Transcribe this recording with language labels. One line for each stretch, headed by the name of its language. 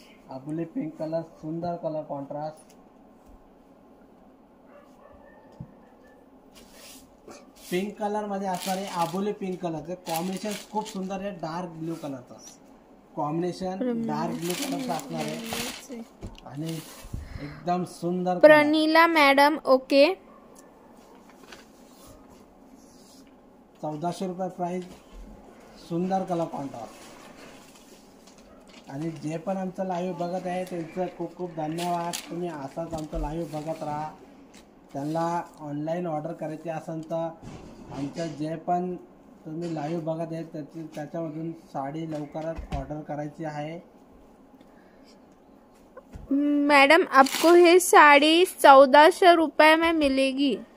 Marathi: आबोली pink colour, सुंदर colour contrast. Pink colour मध्ये असणार आहे. आबोली पिंक कलर कॉम्बिनेशन खूप सुंदर आहे. डार्क ब्ल्यू कलरचा कॉम्बिनेशन, डार्क ब्ल्यू कलरचा असणार आहे. आणि एकदम सुंदर. प्रणिला मॅडम ओके. 1400 रुपये प्राइस. सुंदर कलर कॉन्ट्रास्ट. आणि जे पण आमचं लाईव्ह बघत आहे त्यांचं खूप खूप धन्यवाद. तुम्ही असाच आमचं लाईव्ह बघत राहा. त्यांना ऑनलाईन ऑर्डर करायची असेल तर आमचं जे पण तुम्ही लाईव्ह बघत आहे त्याच्यामधून साडी लवकरच ऑर्डर करायची आहे.
Hindi: मैडम आपको ये साड़ी 1400 रुपए में मिलेगी.